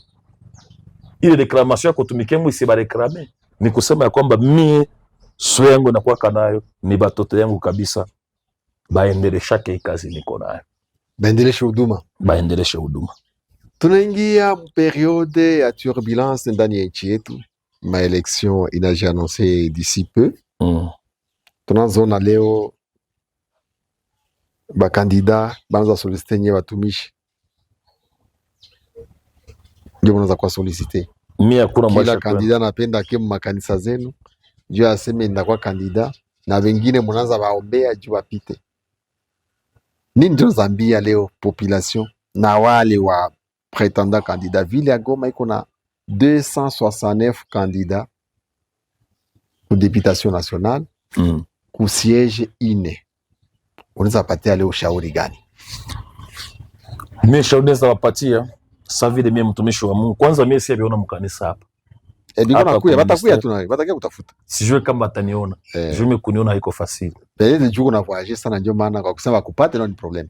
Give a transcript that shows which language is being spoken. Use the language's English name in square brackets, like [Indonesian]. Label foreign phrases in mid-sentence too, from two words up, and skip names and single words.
[Swahili] Ile reclamation ya kutumikia Mungu isibareklame, ni kusema ya kwamba mie sio yangu na kwa nayo ni batoto yangu kabisa, baendeleshake kazi niko nayo, baendeleshe huduma. Tunaingia periode ya turbulence ndani ya nchi yetu. Maelection inajiannonce [French] d'ici peu. [Swahili] Tunazoona leo bakandida banza solicite nye batumishi, ndio mnaanza kwa solicite. Mimi hakuna kila kandida napenda kemu makanisa zenu juu aseme ndakuwa kandida, na wengine mnaanza baombea juu wapite. Nini ndio zambia leo population na wale wa [French] prétendant candidat? [Swahili] Ville ya Goma iko na 269 [French] candidats pour députation nationale, [Swahili] ku siège ine. Unaweza patia leo ushauri gani? Mimi shauri naweza wapatia sasa vile mimi mtumishi wa Mungu. Kwanza mimi si abiona mkanisa hapa. Batakuya tunayo, batakia kutafuta. Sijue kama ataniona. Mimi kuniona haiko fasili. Pele juko na voyager sana, ndio maana kwa kusema kupate ni problem.